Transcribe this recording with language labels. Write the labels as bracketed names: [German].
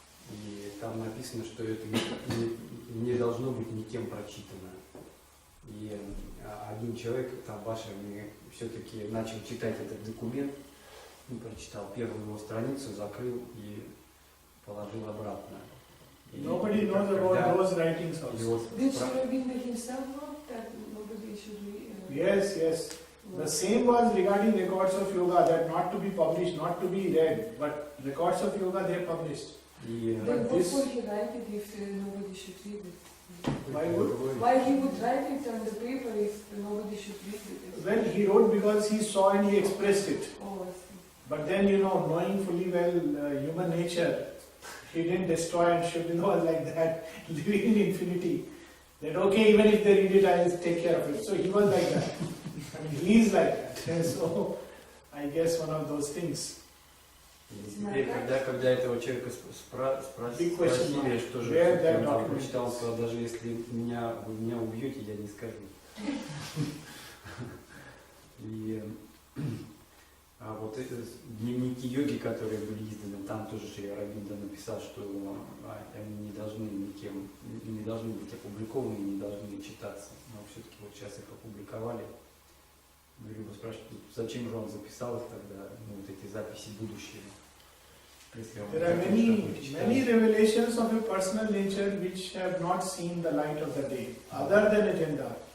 [Russian] И там написано, что это не должно быть никем прочитано. И один человек там в Ашраме все-таки начал читать этот документ, прочитал первую его страницу, закрыл и положил обратно. [English] Nobody knows about those writings also. Did Shri Aurobindo himself wrote that nobody should read? Yes, yes. The same was regarding records of yoga, that not to be published, not to be read, but records of yoga they published. Then But what this, would he write it if nobody should read it? why Why he would write it on the paper if nobody should read it? well, he wrote because he saw and he expressed it. Oh, I see. But then, knowing fully well human nature, he didn't destroy, and Shri Aurobindo was like that, living in infinity. That okay, even if they read it, I will take care of it. So he was like that. I mean, he is like that. And so, I guess one of those things. [Russian] Теперь, когда этого человека спросили, что же он там прочитал, он сказал, даже если вы меня убьете, я не скажу. И вот дневники йоги, которые были изданы, там тоже Шри Ауробиндо написал, что они не должны быть опубликованы, не должны читаться. Но все-таки вот сейчас их опубликовали. Люба спрашивает, зачем же он записал их тогда, вот эти записи будущего. [English] There are many revelations of a personal nature which have not seen the light of the day, other than agenda.